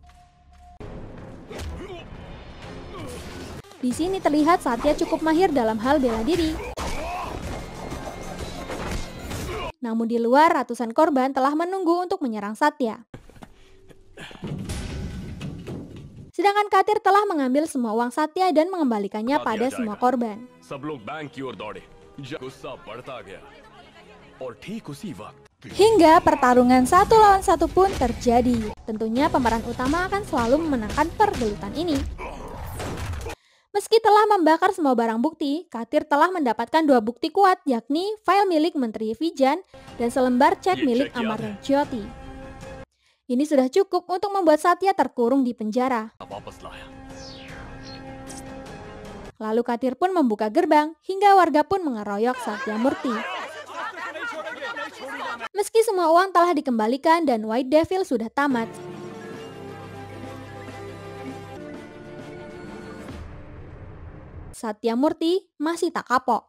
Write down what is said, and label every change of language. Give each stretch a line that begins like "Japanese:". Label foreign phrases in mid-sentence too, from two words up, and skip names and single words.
Indonesian: Di sini terlihat Satya cukup mahir dalam hal bela diri. Namun di luar ratusan korban telah menunggu untuk menyerang Satya. Sedangkan Katir telah mengambil semua uang Satya dan mengembalikannya pada semua korban.
Hindi: सब लोग बैंक की ओर दौड़े। गुस्सा बढ़ता गया और ठीक उसी वक्त
Indonesian: Hingga pertarungan 1 lawan 1 pun terjadi. Tentunya pemeran utama akan selalu memenangkan pergelutan ini. Meski telah membakar semua barang bukti, Katir telah mendapatkan 2 bukti kuat, yakni file milik Menteri Vijan dan selembar cek milik Amartya Jyoti. Ini sudah cukup untuk membuat Satya terkurung di penjara.
Hindi: वापस लाया।
Indonesian: Lalu Katir pun membuka gerbang, hingga warga pun mengeroyok Satya Murti. Meski semua uang telah dikembalikan dan White Devil sudah tamat, Satya Murti masih tak kapok.